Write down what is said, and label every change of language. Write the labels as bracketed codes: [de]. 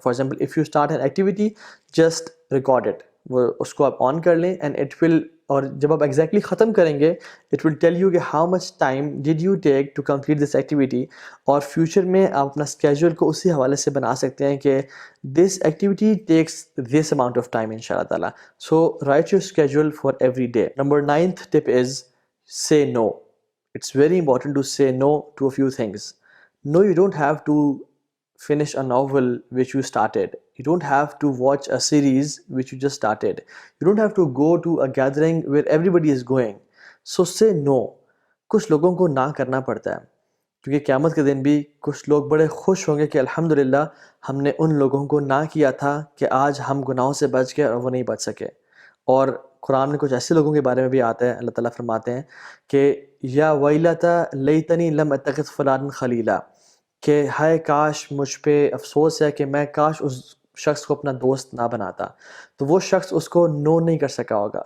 [en] for example if you start an activity, just record it, [ur] وہ اس کو آپ آن کر لیں [en] and it will, [ur] اور جب آپ ایگزیکٹلی ختم کریں گے [en] It will tell you کہ how much time did you take to complete this activity. [ur] اور فیوچر میں آپ اپنا اسکیجول کو اسی حوالے سے بنا سکتے ہیں کہ [en] this activity takes this amount of time [ur] ان شاء اللہ تعالیٰ. [en] So write your schedule for every day. Number 9th tip is say no. It's very important to say no to a few things. No, you don't have to finish a novel which you started. You don't have to watch a series which you just started. You don't have to go to a gathering where everybody is going. So say no. [ur] کچھ لوگوں کو نہ کرنا پڑتا ہے, کیونکہ قیامت کے دن بھی کچھ لوگ بڑے خوش ہوں گے کہ الحمدللہ ہم نے ان لوگوں کو نہ کیا تھا کہ آج ہم گناہوں سے بچ گئے اور وہ نہیں بچ سکے. اور قرآن میں کچھ ایسے لوگوں کے بارے میں بھی آتا ہے، اللہ تعالیٰ فرماتے ہیں کہ [ar] یا ویلتا لیتنی لم اتخذ فلانا خلیلا، [ur] کہ ہائے کاش مجھ پہ افسوس ہے کہ میں کاش اس شخص کو اپنا دوست نہ بناتا، تو وہ شخص اس کو نو نہیں کر سکا ہوگا.